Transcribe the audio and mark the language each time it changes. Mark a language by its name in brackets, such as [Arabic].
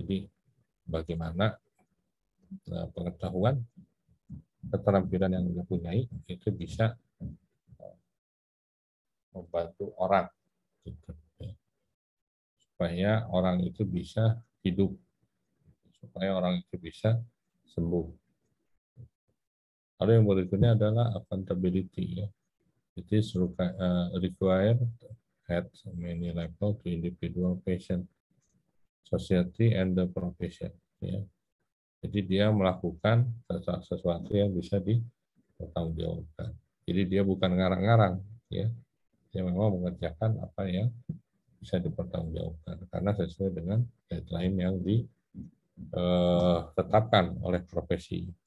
[Indonesian] Jadi bagaimana pengetahuan, keterampilan yang dipunyai itu bisa membantu orang, gitu, ya. Supaya orang itu bisa hidup, supaya orang itu bisa sembuh. Lalu yang berikutnya adalah accountability. Ya. [English] It is required at many level to individual patient, society, and the profession. [Indonesian] Ya. Jadi dia melakukan sesuatu yang bisa dipertanggungjawabkan. Jadi dia bukan ngarang-ngarang, ya. Dia memang mengerjakan apa yang bisa dipertanggungjawabkan karena sesuai dengan guideline yang ditetapkan oleh profesi.